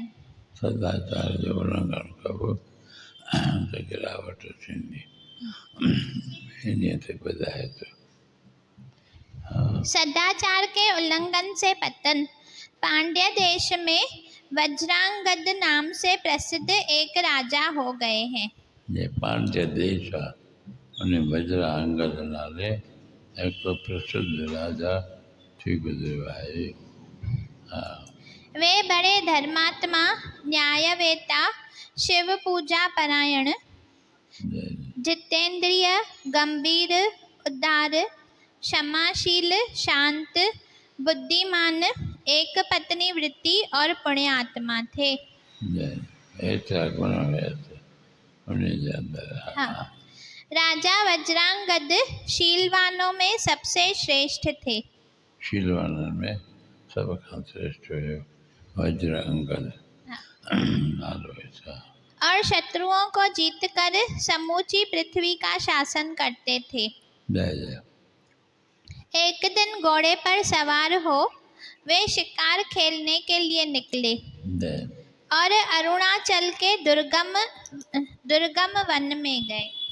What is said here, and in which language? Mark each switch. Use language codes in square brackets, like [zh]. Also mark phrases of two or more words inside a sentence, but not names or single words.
[sd] सदाचार जो उल्लंघन करो तो गिरावट थींदी इन ते ॿुधाए थो। [hi] सदाचार के उल्लंघन से पतन। पांड्य देश में वज्रांगद नाम से प्रसिद्ध एक राजा हो गए हैं। [sd] ये पांड्य देश आहे उन वज्रांगद नाले एक प्रसिद्ध राजा थी गुज़रियो आहे। [hi] वे बड़े धर्मात्मा, न्यायवेता, शिव पूजा परायण, जितेंद्रिय, गंभीर, उदार, क्षमाशील, शांत, बुद्धिमान, एक पत्नी वृत्ति और पुण्यात्मा थे। हाँ। राजा वज्रांगद शीलवानों में सबसे श्रेष्ठ थे। [sd] शीलवानों में सब खां श्रेष्ठ हुयो वज्रांगद। नालो ऐसा। [hi] और शत्रुओं को जीतकर समूची पृथ्वी का शासन करते थे। एक दिन घोड़े पर सवार हो वे शिकार खेलने के लिए निकले और अरुणाचल के दुर्गम वन में गए।